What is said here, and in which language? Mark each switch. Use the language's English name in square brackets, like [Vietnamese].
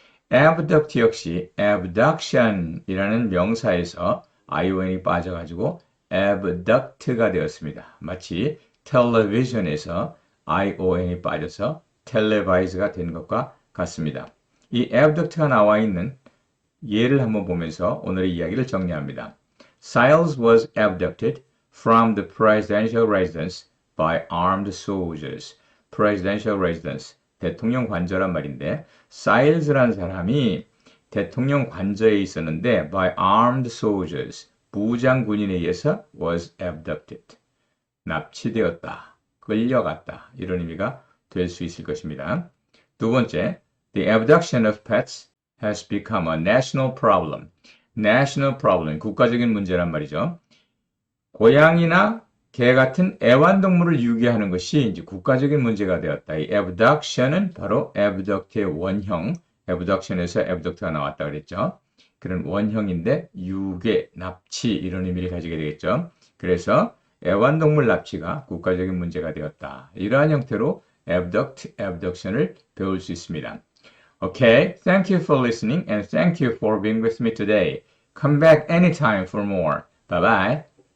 [Korean] abduct 역시 abduction이라는 명사에서 ion이 빠져가지고 abduct가 되었습니다. 마치 television에서 ion이 빠져서 televise가 된 것과 같습니다. 이 abduct가 나와 있는 예를 한번 보면서 오늘의 이야기를 정리합니다. [English] Siles was abducted from the presidential residence by armed soldiers. presidential residence. [Korean] 대통령 관저란 말인데 사일즈라는 사람이 대통령 관저에 있었는데 [English] by armed soldiers, [Korean] 무장 군인에 의해서 [English] was abducted, [Korean] 납치되었다, 끌려갔다 이런 의미가 될 수 있을 것입니다. 두 번째, [English] the abduction of pets has become a national problem. national problem, [Korean] 국가적인 문제란 말이죠. 고양이나 개 같은 애완동물을 유기하는 것이 이제 국가적인 문제가 되었다. 이 abduction은 바로 abduct의 원형, abduction에서 abduct가 나왔다 그랬죠. 그런 원형인데 유괴, 납치 이런 의미를 가지게 되겠죠. 그래서 애완동물 납치가 국가적인 문제가 되었다. 이러한 형태로 abduct, abduction을 배울 수 있습니다. [English] Okay, thank you for listening and thank you for being with me today. Come back anytime for more. Bye bye.